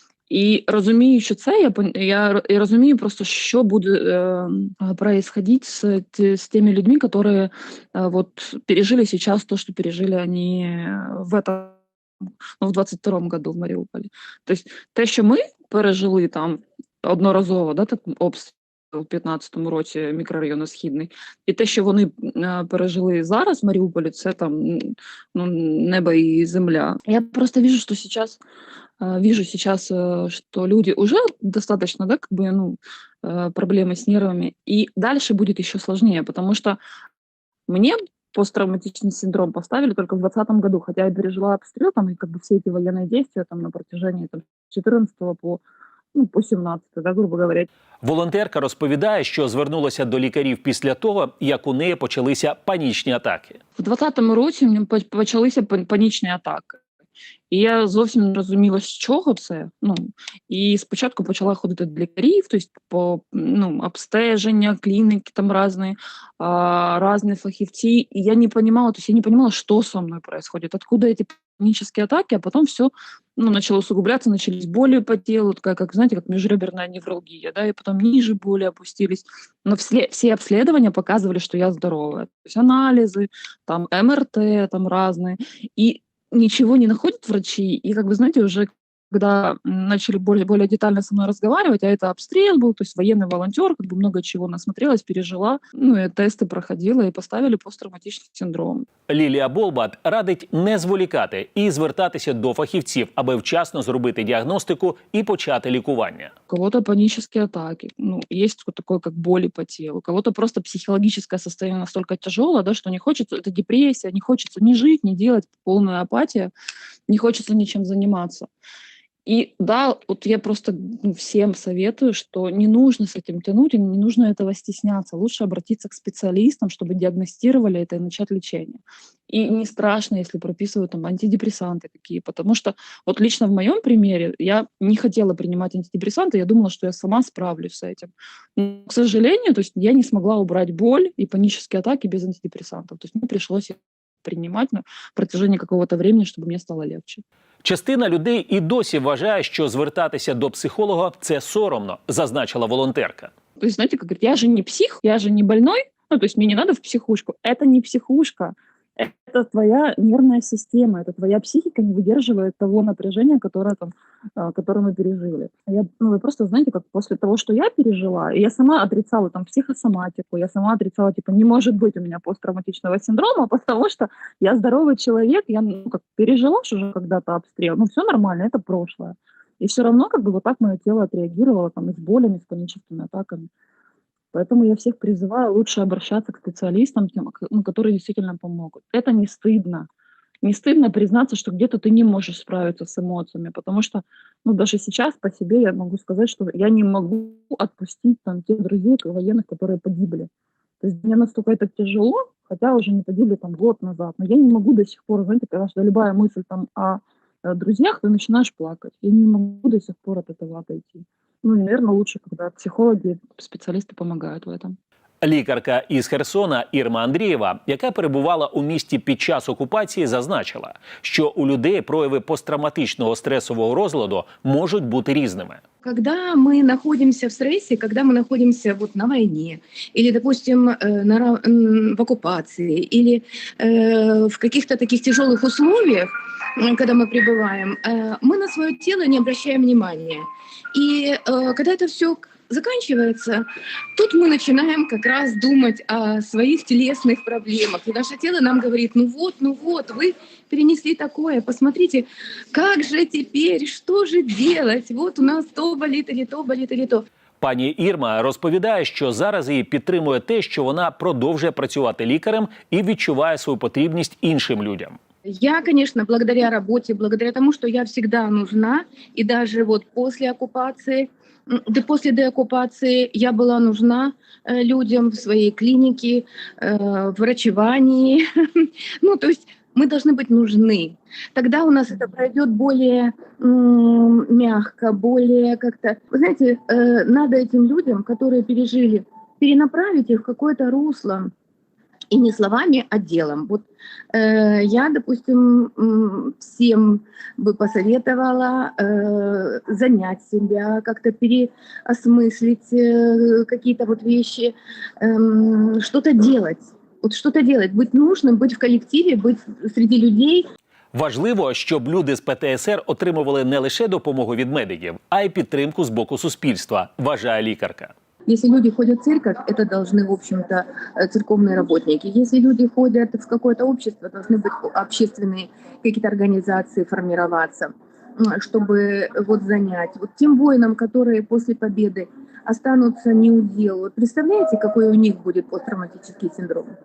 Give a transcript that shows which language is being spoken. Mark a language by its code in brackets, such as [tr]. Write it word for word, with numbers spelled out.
[uk] І розумію, що це, я, я, я розумію просто, що буде а, [ru] происходить [uk] з, з тими людьми, які а, вот, пережили зараз те, що пережили вони [ru] в этом, [uk] ну, в двадцять другому году в Маріуполі. Тобто те, що ми пережили там одноразово, да, так, обстріл, у дві тисячі п'ятнадцятому році мікрорайону Східний. І те, що вони пережили зараз в Маріуполі, це там ну, небо і земля. [ru] Я просто вижу, що сейчас, вижу сейчас, что люди уже достаточно, да, как бы, ну, проблемы с нервами, и дальше будет еще сложнее, потому что мне посттравматичный синдром поставили только в двадцатом году, хотя я пережила обстрел, там, и как бы все эти военные действия там, на протяжении там, [uk] с чотирнадцятого по Ну, по сімнадцятому, [ru] да, грубо говоря. [uk] Волонтерка розповідає, що звернулася до лікарів після того, як у неї почалися панічні атаки. В двадцятому році в мене почалися панічні атаки. І я зовсім не розуміла, з чого це. Ну, і спочатку почала ходити до лікарів, тобто по ну, обстеження, клініки там різні, а, різні фахівці. І я не розуміла, тобто я не розуміла, що зі мною відбувається, откуда ці панічні атаки, а потім все [ru] ну, начало усугубляться, начались боли по телу, такая, как, знаете, как межреберная невралгия, да, и потом ниже боли опустились. Но все, все обследования показывали, что я здоровая. То есть анализы, там, Эм Эр Тэ, там, разные. И ничего не находят врачи. И, как вы знаете, уже когда начали более, более детально со мной разговаривать, а это обстрел был, то есть военный волонтер, как бы много чего насмотрелась, пережила, ну, и тесты проходила, и поставили посттравматичний синдром. [uk] Лілія Болбат радить не зволікати і звертатися до фахівців, аби вчасно зробити діагностику і почати лікування. У кого-то панічні атаки, ну, є таке, як болі по тілу, [ru] у кого-то [uk] просто психологічне [ru] состояние [uk] настільки тяжело, да, що не хочеться, це депресія, не хочеться ні жити, ні робити, повна апатія, не хочеться нічим займатися. [ru] И да, вот я просто ну, всем советую, что не нужно с этим тянуть, и не нужно этого стесняться. Лучше обратиться к специалистам, чтобы диагностировали это и начать лечение. И не страшно, если прописывают там антидепрессанты какие, потому что вот лично в моем примере я не хотела принимать антидепрессанты, я думала, что я сама справлюсь с этим. Но, к сожалению, то есть я не смогла убрать боль и панические атаки без антидепрессантов. То есть мне пришлось их принимать на протяжении какого-то времени, чтобы мне стало легче. [uk] Частина людей і досі вважає, що звертатися до психолога – це соромно, зазначила волонтерка. [ru] То есть, знаете, как говорят, я же не псих, я же не больной, ну, то есть мне не надо в психушку. Это не психушка, это твоя нервная система, это твоя психика не выдерживает того напряжения, которое, там, которое мы пережили. Я, ну, вы просто знаете, как после того, что я пережила, я сама отрицала там психосоматику, я сама отрицала, типа, не может быть у меня посттравматичного синдрома, потому что я здоровый человек, я ну, как, пережила уже когда-то обстрел, ну, все нормально, это прошлое. И все равно, как бы, вот так мое тело отреагировало, там, и с болями, с паническими атаками. Поэтому я всех призываю лучше обращаться к специалистам, которые действительно помогут. Это не стыдно. Не стыдно признаться, что где-то ты не можешь справиться с эмоциями, потому что ну, даже сейчас по себе я могу сказать, что я не могу отпустить там, тех друзей военных, которые погибли. То есть мне настолько это тяжело, хотя уже не погибли там, год назад, но я не могу до сих пор, знаете, когда любая мысль там, о друзьях, ты начинаешь плакать. Я не могу до сих пор от этого отойти. Ну, наверное, лучше, когда психологи, [uk] спеціалісти допомагають [ru] в этом. [uk] Лікарка із Херсона Ірма Андрієва, яка перебувала у місті під час окупації, зазначила, що у людей прояви посттравматичного стресового розладу можуть бути різними. [ru] Когда мы находимся в стрессе, когда мы находимся вот на войне, или, допустим, на, в оккупации, или э, в каких-то таких тяжелых условиях, когда мы пребываем, э, мы на свое тело не обращаем внимания. И э, когда это все заканчивается, тут мы начинаем как раз думать о своих телесных проблемах. И наше тело нам говорит, ну вот, ну вот, вы перенесли такое, посмотрите, как же теперь, что же делать? Вот у нас то болит, или то болит, или то. [uk] Пані Ірма розповідає, що зараз її підтримує те, що вона продовжує працювати лікарем і відчуває свою потрібність іншим людям. [ru] Я, конечно, благодаря работе, благодаря тому, что я всегда нужна, и даже вот после оккупации, да после деоккупации я была нужна людям в своей клинике, в врачевании. Ну, то есть мы должны быть нужны. Тогда у нас это пройдет более м- мягко, более как-то... Вы знаете, э, надо этим людям, которые пережили, перенаправить их в какое-то русло. И не словами, а делом. Вот э, я, допустим, всем бы посоветовала э, занять себя, как-то переосмыслить э, какие-то вот вещи, э, что-то делать. Вот что-то делать, быть нужным, быть в коллективе, быть среди людей. [uk] Важливо, щоб люди з Пе Те Ес Ер отримували не лише допомогу від медиків, а й підтримку з боку суспільства, вважає лікарка. [ru] Если люди ходят в церковь, это должны, в общем-то, церковные работники. Если люди ходят в какое-то общество, должны быть общественные какие-то организации формироваться, чтобы вот занять. Вот тем воинам, которые после победы останутся не у дел, вот представляете, какой у них будет посттравматический синдром?